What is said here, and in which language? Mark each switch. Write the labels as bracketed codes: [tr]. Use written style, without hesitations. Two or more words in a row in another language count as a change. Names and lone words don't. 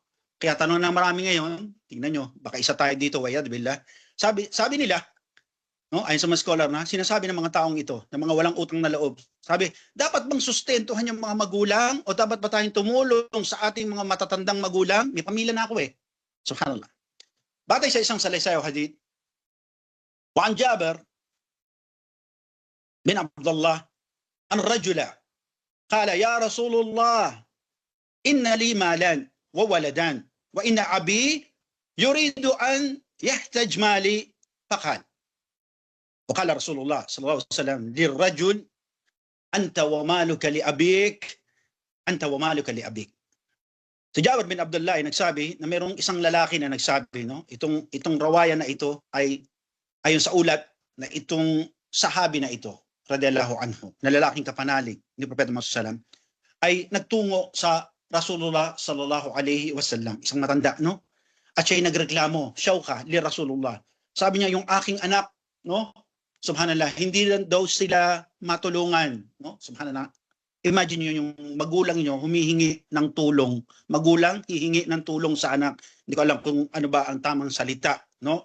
[tl] Kaya tanong na marami ngayon, tingnan nyo, baka isa tayo dito, wa'yadillah. Sabi nila, no, ayon sa mga scholar na, sinasabi ng mga taong ito, ng mga walang utang na loob, sabi, dapat bang sustentuhan yung mga magulang o dapat ba tayong tumulong sa ating mga matatandang magulang? May pamilya na ako eh. Subhanallah. Batay sa isang salaysay o hadith, [ar] وعن جابر بن عبد الله أن رجلا قال يا رسول الله إن لي مالا وولدان وإن أبي يريد أن يحتج مالي فقال وقال رسول الله صلى الله عليه وسلم للرجل أنت ومالك لأبيك أنت ومالك لأبيك. [tl] Si Jabir bin Abdullah ay nagsabi na mayroong isang lalaki na nagsabi, no? Itong rawaya na ito ay ayon sa ulat na itong sahabi na ito, [ar] رضي الله عنه, [tl] na lalaking kapanalig ni Propeta Muhammad sallam, ay nagtungo sa [ar] رسول الله صلى الله عليه وسلم, [tl] isang matanda, no? At siya'y nagreklamo, [ar] شكا لرسول الله. [tl] Sabi niya, yung aking anak, no? Subhanallah, hindi lang daw sila matulungan, no? Subhanallah. Imagine niyo yung magulang niyo humihingi ng tulong. Magulang hihingi ng tulong sa anak. Hindi ko alam kung ano ba ang tamang salita, no?